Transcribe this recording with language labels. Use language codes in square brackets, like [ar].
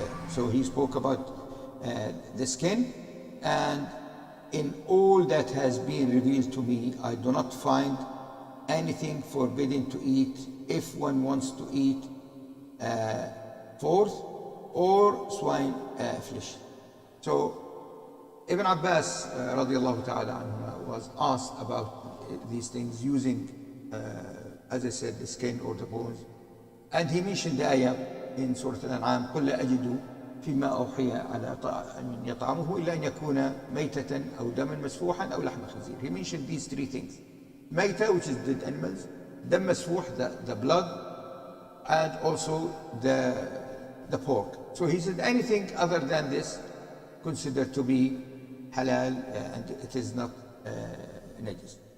[en] So he spoke about the skin, and in all that has been revealed to me, I do not find anything forbidden to eat if one wants to eat pork or swine flesh. So Ibn Abbas radiallahu ta'ala anhu was asked about these things using, as I said, the skin or the bones. And he mentioned the ayah in Surah Al-An'am, [ar] قُلْ لَا أَجِدُ فِيمَا أَوْحِيَ عَلَى طَعَامٍ يَطْعَمُهُ إِلَّا أَنْ يَكُونَ مَيْتَةً أَوْ دَمًا مَسْفُوحًا أَوْ لَحْمَ خِنْزِيرٍ. [en] He mentioned these three things. Mayta, which is dead animals, dam masfuh, the blood, and also the pork. So he said anything other than this considered to be halal, and it is not najis.